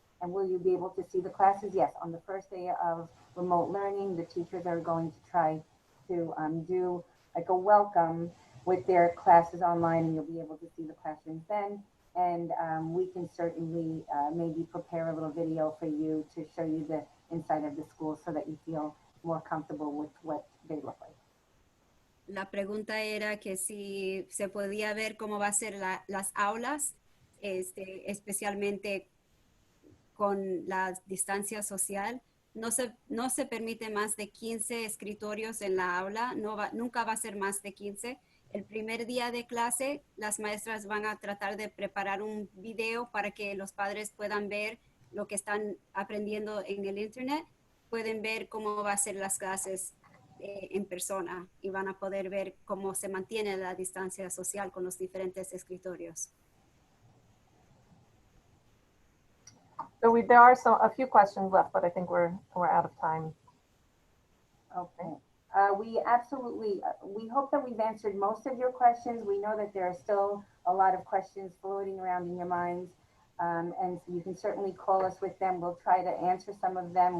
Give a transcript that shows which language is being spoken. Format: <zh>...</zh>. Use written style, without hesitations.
<en>And will you be able to see the classes? Yes, on the first day of remote learning, the teachers are going to try to do like a welcome with their classes online, and you'll be able to see the classrooms then. And we can certainly maybe prepare a little video for you to show you the inside of the school so that you feel more comfortable with what they look like.</en> <es>La pregunta era que si se podía ver cómo va a ser las aulas, especialmente con la distancia social. No se permite más de 15 escritorios en la aula, nunca va a ser más de 15. El primer día de clase, las maestras van a tratar de preparar un video para que los padres puedan ver lo que están aprendiendo en el internet. Pueden ver cómo va a ser las clases en persona y van a poder ver cómo se mantiene la distancia social con los diferentes escritorios.</es> <en>So there are a few questions left, but I think we're out of time. Okay. We hope that we've answered most of your questions. We know that there are still a lot of questions floating around in your minds. And you can certainly call us with them. We'll try to answer some of them.</en>